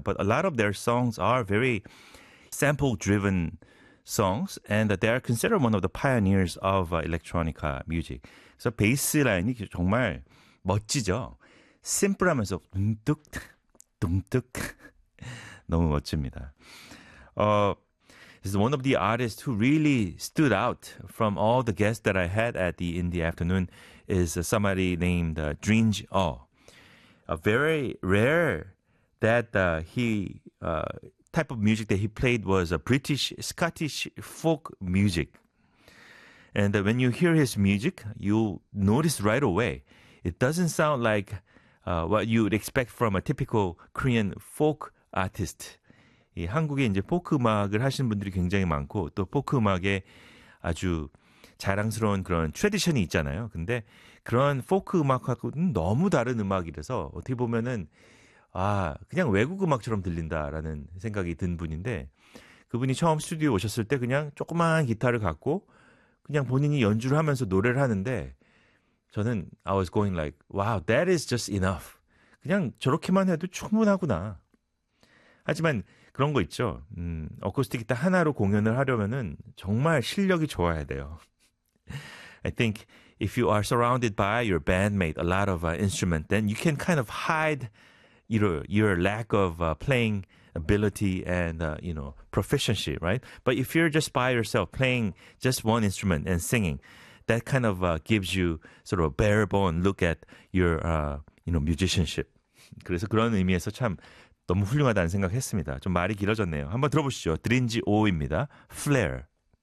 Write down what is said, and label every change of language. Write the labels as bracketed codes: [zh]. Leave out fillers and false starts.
[en] But a lot of their songs are very sample-driven songs, and they are considered one of the pioneers of electronica music. [ko] So 베이스 라인이 정말 멋지죠. 심플하면서 둥뚝 둥뚝 너무 멋집니다. [en] This is one of the artists who really stood out from all the guests that I had at the Indie Afternoon is somebody named Dringe Oh. Very rare that type of music that he played was a British Scottish folk music. And when you hear his music, you'll notice right away it doesn't sound like what you'd expect from a typical Korean folk artist. [ko] 이 한국에 이제 포크 음악을 하시는 분들이 굉장히 많고 또 포크 음악에 아주 자랑스러운 그런 트레디션이 있잖아요. 근데 그런 포크 음악하고는 너무 다른 음악이라서 어떻게 보면은 아 그냥 외국 음악처럼 들린다라는 생각이 든 분인데 그분이 처음 스튜디오 오셨을 때 그냥 조그만 기타를 갖고 그냥 본인이 연주를 하면서 노래를 하는데 저는 [en] I was going like, wow, that is just enough. [ko] 그냥 저렇게만 해도 충분하구나. 하지만 그런 거 있죠. 어쿠스틱 기타 하나로 공연을 하려면은 정말 실력이 좋아야 돼요. [en] I think if you are surrounded by your bandmate, a lot of instrument, then you can kind of hide your lack of playing ability and you know proficiency, right? But if you're just by yourself playing just one instrument and singing, that kind of gives you sort of a bare bone look at your you know musicianship. [ko] 그래서 그런 의미에서 참 너무 훌륭하다는 생각했습니다. 좀 말이 길어졌네요. 한번 들어보시죠. 드린지 오입니다. Flare.